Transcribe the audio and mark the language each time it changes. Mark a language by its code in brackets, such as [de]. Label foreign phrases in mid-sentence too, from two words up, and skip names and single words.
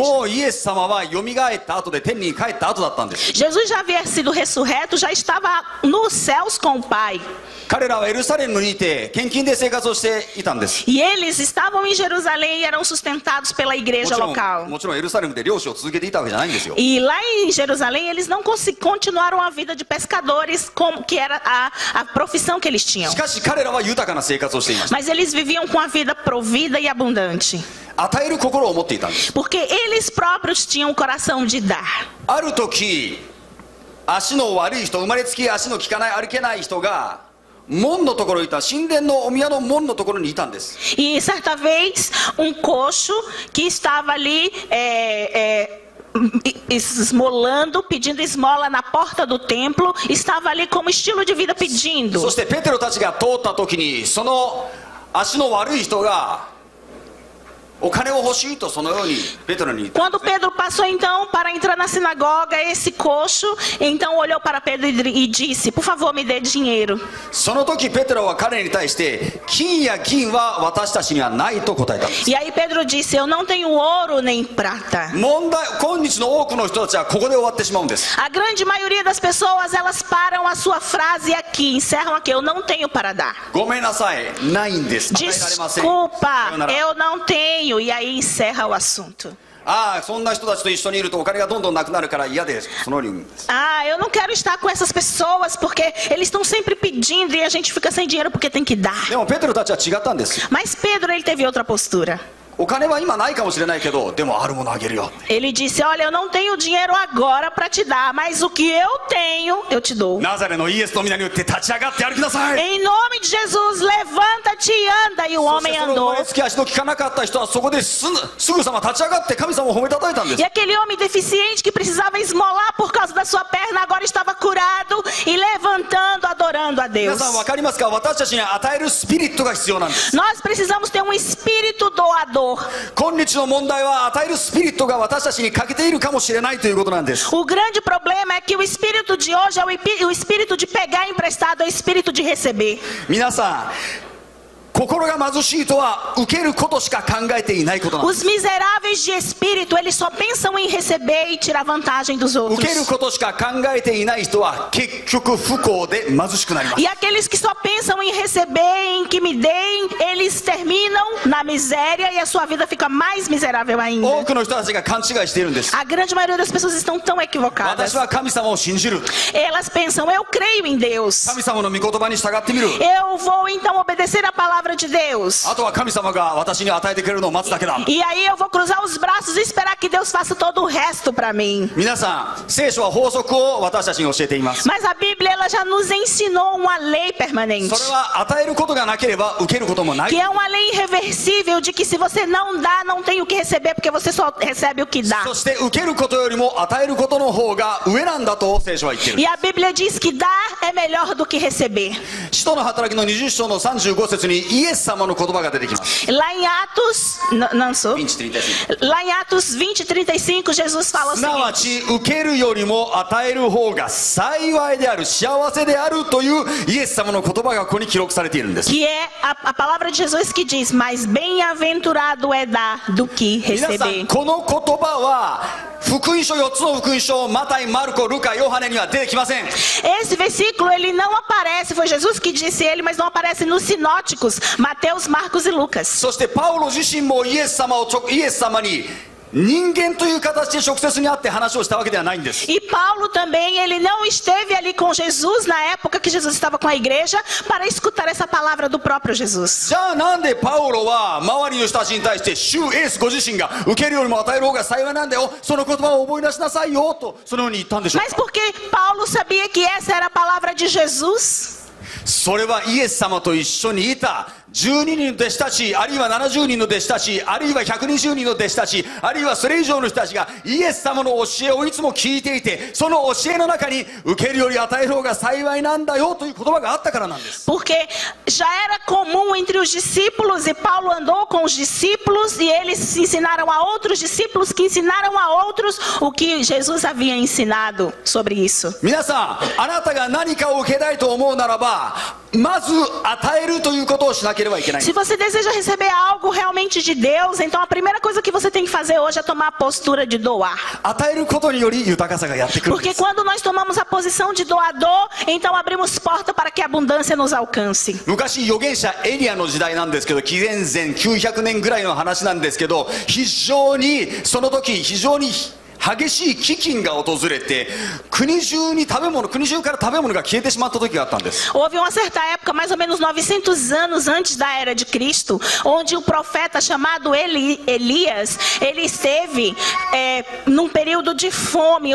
[ja] もうイエス様は蘇った後で天に帰った後だったんです。 [pt] Jesus já havia sido ressurreto, já estava nos céus com o Pai. [ja] 彼らはエルサレムにいて献金で生活をしていたんです。 [pt] E eles estavam em Jerusalém e eram sustentados pela igreja local. [ja] もちろんエルサレムで漁師を続けていたわけじゃないんですよ。 [pt] E lá em Jerusalém eles não continuaram a vida de pescadores, que era a profissão que eles tinham. [ja] しかし彼らは豊かな生活をしていました。 [pt] Mas eles viviam com a vida provida e abundante. [ja] 与える心を持っていたんです。 [pt] Porque eles próprios tinham o coração de dar. [ja] ある時足の悪い人、生まれつき足の効かない歩けない人が門のところにいた、神殿のお宮の門のところにいたんです。 [pt] E certa vez um coxo que estava ali esmolando, pedindo esmola na porta do templo, estava ali como estilo de vida pedindo. [ja] そしてペテロたちが通った時にその足の悪い人がお金を欲しいとそのようにペテロに言ったん [pt] Quando [ja] ですね。 [pt] Pedro passou então para entrar na sinagoga, esse coxo então olhou para Pedro e disse: por favor, me dê dinheiro. [ja] その時ペテロは彼に対して金や銀は私たちにはないと答えたんです。 [pt] E aí Pedro disse: eu não tenho ouro nem prata. [ja] 問題、今日の多くの人たちはここで終わってしまうんです。 [pt] A grande maioria das pessoas, elas param a sua frase aqui, encerram aqui: eu não tenho para dar. [ja] ごめんなさい、ないんです。与えられません。 [pt] Desculpa, [ja] さようなら。 [pt] eu não tenho. E aí encerra o assunto. [ja] ああ、そんな人たちと一緒にいるとお金がどんどんなくなるから嫌です。そのように言うんです。 [pt] Ah, eu não quero estar com essas pessoas porque eles estão sempre pedindo e a gente fica sem dinheiro porque tem que dar. [ja] でもペテロたちは違ったんですよ。 [pt] Mas Pedro, ele teve outra postura. [ja] お金は今ないかもしれないけど、でもあるものあげるよ。 [pt] Ele disse: olha, eu não tenho dinheiro agora para te dar, mas o que eu tenho, eu te dou. [ja] ナザレのイエスの皆によって立ち上がって歩きなさい。 [pt] Em nome de Jesus, levanta-te levante e anda. E o [ja] そして [pt] homem [ja] その生 [pt] andou. [ja] まれつき足の利かなかった人はそこですぐさま立ち上がって神様を褒めたたえたんです [pt] E aquele homem deficiente que precisava esmolar por causa da sua perna agora estava curado e levantando, adorando a [ja] 皆 [pt] Deus. [ja] さん分かりますか私たちに与えるスピリットが必要なんです [pt] Nós precisamos ter um espírito doador. [ja] 今日の問題は与えるスピリットが私たちに欠けているかもしれないということなんです [pt] O grande problema é que o espírito de hoje é o espírito de pegar emprestado, é o espírito de receber. [ja] 皆さん心が貧しいとは受けることしか考えていないことなんです [pt] Os miseráveis de espírito, eles só pensam em receber e tirar vantagem dos [ja] 受 [pt] outros. [ja] けることしか考えていない人は結局不幸で貧しくなります [pt] E aqueles que só pensam em receber, em que me deem, eles terminam na miséria e a sua vida fica mais miserável [ja] 多 [pt] ainda. [ja] くの人たちが勘違いしているんです [pt] A grande maioria das pessoas estão tão equivocadas. [ja] 私は神様を信じる [pt] Elas pensam, eu creio em Deus. [ja] 神様の御言葉に従ってみる [pt] Eu vou então obedecer a palavra de Deus. [ja] あとは神様が私に与えてくれるのを待つだけだ [pt] E aí eu vou cruzar os braços e esperar que Deus faça todo o resto para mim. [ja] 皆さん聖書は法則を私たちに教えています [pt] Mas a Bíblia ela já nos ensinou uma lei [ja] そ [pt] permanente. [ja] れは与えることがなければ受けることもない [pt] Que é uma lei irreversível de que se você não dá, não tem o que receber, porque você só recebe o que dá. [ja] そして受けることよりも与えることの方が上なんだと聖書は言っている [pt] E a Bíblia diz que dar é melhor do que receber. [ja] 使徒の働きの20章の35節にイエス様の言葉が出てきます [pt] Lá em Atos, não sou. 20:35 Lá em Atos 20:35, Jesus fala o [ja] すなわ [pt] seguinte: [ja] ち受けるよりも与える方が幸いである幸せであるというイエス様の言葉がここに記録されているんです [pt] que é a palavra de Jesus que diz, mais bem-aventurado é dar do que [ja] 皆さん [pt] receber. [ja] この言葉は福音書4つの福音書マタイ、マルコ、ルカ、ヨハネには出てきません [pt] Esse versículo ele não aparece, foi Jesus que disse ele, mas não aparece nos sinóticos, Mateus, Marcos e Lucas. [ja] そしてパウロ自身もイエス様に人間という形で直接に会って話をしたわけではないんです [pt] E Paulo também, ele não esteve ali com Jesus na época que Jesus estava com a igreja para escutar essa palavra do próprio Jesus. [ja] じゃあなんでパウロは周りの人たちに対して主イエスご自身が受けるよりも与える方が幸いなんだよその言葉を覚え出しなさいよとそのように言ったんでしょう [pt] Mas [ja] か [pt] porque Paulo sabia que essa era a palavra de Jesus? [ja] それはイエス様と一緒にいた12人の弟子たちあるいは70人の弟子たちあるいは120人の弟子たちあるいはそれ以上の人たちがイエス様の教えをいつも聞いていてその教えの中に受けるより与える方が幸いなんだよという言葉があったからなんです [pt] Porque já era comum entre os discípulos e Paulo andou com os discípulos e eles ensinaram a outros discípulos que ensinaram a outros o que Jesus havia ensinado sobre isso. [ja] 皆さんあなたが何かを受けたいと思うならばまず与えるということをしなければいけない [pt] Se você deseja receber algo realmente de Deus, então a primeira coisa que você tem que fazer hoje é tomar a postura de doar. [ja] 与えることにより豊かさがやってくるんで [pt] Porque [ja] す [pt] quando nós tomamos a posição de doador, então abrimos porta para que a abundância nos alcance. [ja] 昔預言者エリアの時代なんですけど紀元前900年ぐらいの話なんですけどその時非常に激しい飢饉が訪れて国中から食べ物が消えてしまった時があったんです [pt] Houve uma certa época, mais ou menos 900 anos antes da era de Cristo, onde o profeta chamado Elias, ele esteve num período de fome.